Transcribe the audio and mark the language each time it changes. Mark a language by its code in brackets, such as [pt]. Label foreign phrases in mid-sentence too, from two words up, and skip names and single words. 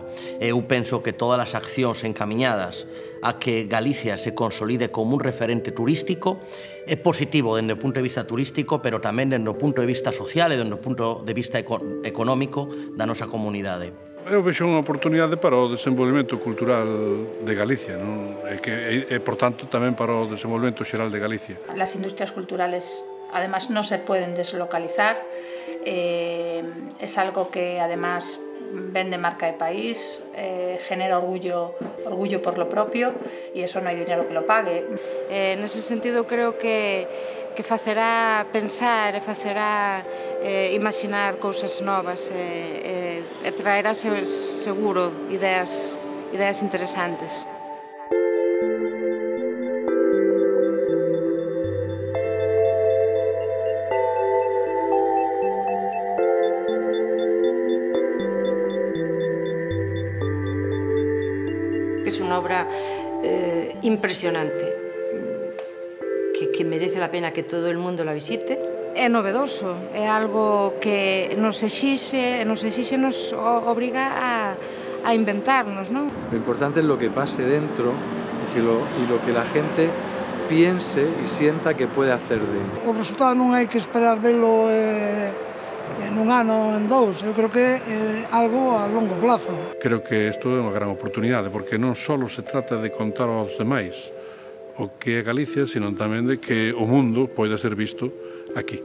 [gl] Eu penso que todas as accións encamiñadas a que Galicia se consolide como un referente turístico é positivo dende o punto de vista turístico, pero tamén dende o punto de vista social e dende o punto de vista económico da nosa comunidade. Eu vexo unha oportunidade para o desenvolvemento cultural de Galicia, e, por tanto, tamén para o desenvolvemento xeral de Galicia. [es] Las industrias culturales, además, no se pueden deslocalizar. Es algo que además vende marca de país, genera orgullo por lo propio y eso no hay dinero que lo pague. [gl] Nese sentido creo que facerá pensar e facerá imaginar cousas novas e traerá seguro ideas interesantes. [es] Es una obra impresionante, que merece la pena que todo el mundo la visite. [gl] É novedoso, é algo que nos exixe, nos obriga a inventarnos, ¿no? [es] Lo importante es lo que pase dentro y lo que la gente piense y sienta que puede hacer dentro. [gl] O resultado non hai que esperar velo en un ano, en dous, eu creo que é algo a longo plazo. Creo que isto é unha gran oportunidade, porque non só se trata de contar aos demais o que é Galicia, sino tamén de que o mundo poida ser visto aquí.